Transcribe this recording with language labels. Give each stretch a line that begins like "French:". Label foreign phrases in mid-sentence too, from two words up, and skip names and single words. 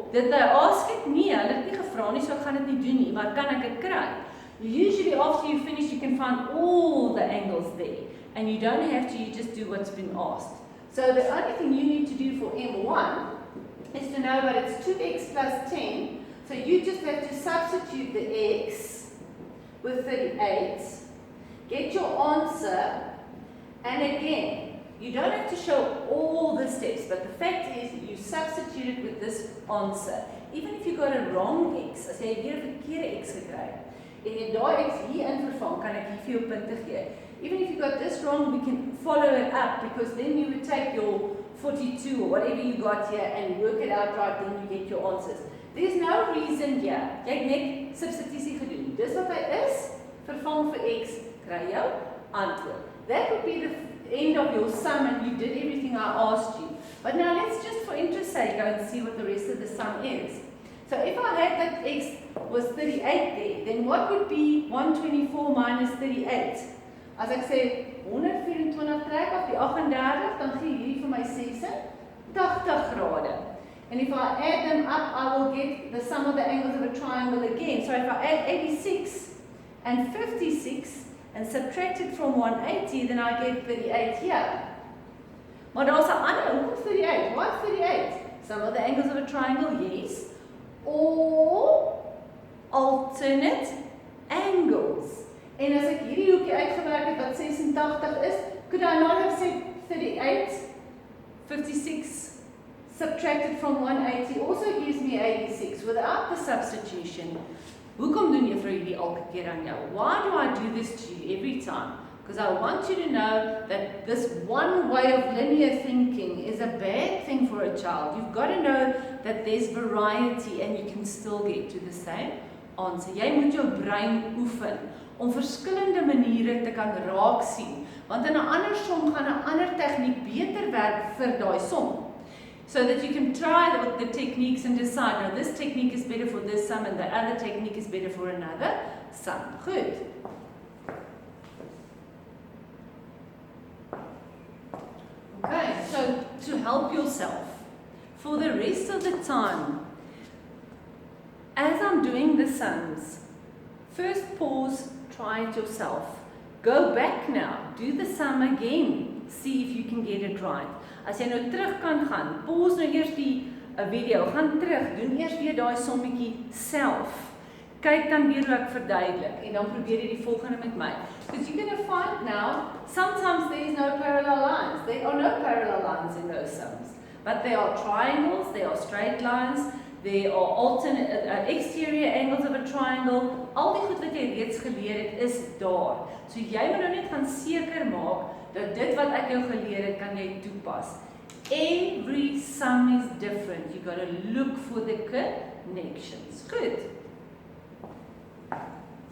English: Did they ask it?
Afrikaans: Nee, hulle het nie gevra nie, so ek gaan dit nie doen nie, maar kan ek dit kry?
English: Usually after you finish, you can find all the angles there, and you don't have to, you just do what's been asked. So the only thing you need to do for M1 is to know that it's 2x plus 10, so you just have to substitute the x with 38, get your answer, and again, you don't have to show all the steps, but the fact is you substitute it with this answer. Even if you got a wrong x,
Afrikaans: as jy weer 'n verkeerde x gekry het, en jy daai x hier in vervang, kan ek hier vir jou punte gee.
English: Even if you got this wrong, we can follow it up, because then you would take your 42 or whatever you got here and work it out right, then you get your answers. There's no reason here.
Afrikaans: Jy het net substitusie gedoen. Dis wat hy is, vervang vir x, kry jou antwoord.
English: That would be the end of your sum and you did everything I asked you. But now let's just for interest's sake go and see what the rest of the sum is. So if I had that x was 38 there, then what would be 124 minus 38?
Afrikaans: As ek sê 124 trek af die 38, dan gee hierdie vir my 86 grade.
English: And if I add them up, I will get the sum of the angles of a triangle again. So if I add 86 and 56 and subtract it from 180, then I get 38 here.
Afrikaans: Maar daar's 'n ander, hoekom 38?
English: Why 38? Some of the angles of a triangle, yes. Or alternate angles.
Afrikaans: En as ek hierdie hoekie uitgewerk het wat 86 is,
English: could I not have said 38, 56, subtracted from 180 also gives me 86 without the substitution.
Afrikaans: Hoekom doen juffrou hierdie elke keer aan jou?
English: Why do I do this to you every time? Because I want you to know that this one way of linear thinking is a bad thing for a child. You've got to know that there's variety and you can still get to the same answer.
Afrikaans: Jy moet jou brein oefen om verskillende maniere te kan raak sien. Want in 'n ander som gaan 'n ander tegniek beter werk vir daai som.
English: So that you can try the techniques and decide, now this technique is better for this sum and the other technique is better for another sum.
Afrikaans: Goed.
English: Okay, so to help yourself, for the rest of the time, as I'm doing the sums, first pause, try it yourself. Go back now, do the sum again, see if you can get it right.
Afrikaans: As jy nou terug kan gaan, pause nou eers die video, gaan terug, doen eers weer daai sommetjie self. Kyk dan weer hoe ek verduidelik en dan probeer jy die volgende met my.
English: Because you're going to find now, sometimes there is no parallel lines. There are no parallel lines in those sums. But there are triangles, there are straight lines, there are alternate exterior angles of a triangle.
Afrikaans: Al die goed wat jy reeds geleer het, is daar. So jy moet nou net gaan seker maak dat dit wat ek jou geleer het, kan jy toepas.
English: Every sum is different. You got to look for the connections.
Afrikaans: Goed.